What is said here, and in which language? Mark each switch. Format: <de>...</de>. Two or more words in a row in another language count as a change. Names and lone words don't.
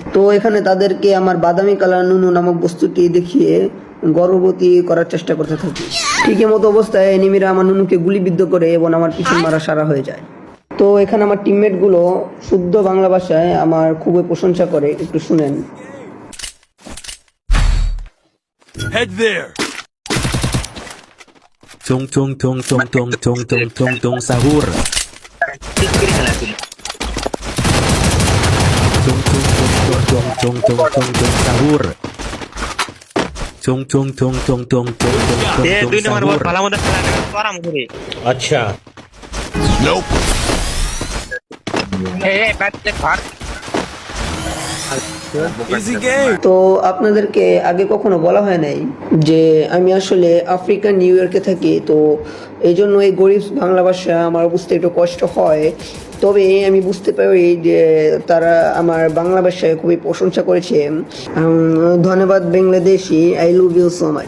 <bn>তো এখানে তাদেরকে আমার বাদামি কালার নুনু নামক বস্তুটি দেখিয়ে গর্ভবতী করার চেষ্টা করতে থাকি। ঠিক এমতো অবস্থায় এনিমিরা আমার নুনুকে গুলিবিদ্ধ করে এবং আমার পিছন মারা সারা হয়ে যায়। তো এখানে আমার টিমমেট গুলো শুদ্ধ বাংলা ভাষায় আমার খুবই প্রশংসা করে, একটু শুনেন।</bn> <en>Head there.</en> <id>Tung tung tung tung tung tung tung tung tung sahur. Tung tung tung tung tung tung tung tung sahur. Tung tung tung tung tung tung tung tung</id> <bn>দুই নম্বর বল</bn> <id>sahur.</id> <bn>ভালো মতো খেলা আরাম করে। আচ্ছা। Nope. এই ব্যাটে ফার</bn> <en>Easy game.</en> <bn>তো আপনাদেরকে আগে কখনো বলা হয় নাই যে আমি আসলে আফ্রিকার নিউ ইয়র্কে থাকি, তো এই জন্য এই গরিব বাংলা ভাষা আমার বুঝতে একটু কষ্ট হয়। তবে আমি বুঝতে পারি যে তারা আমার বাংলা ভাষায় খুবই প্রশংসা করেছে। ধন্যবাদ বাংলাদেশি,</bn> <en>I love you so much.</en>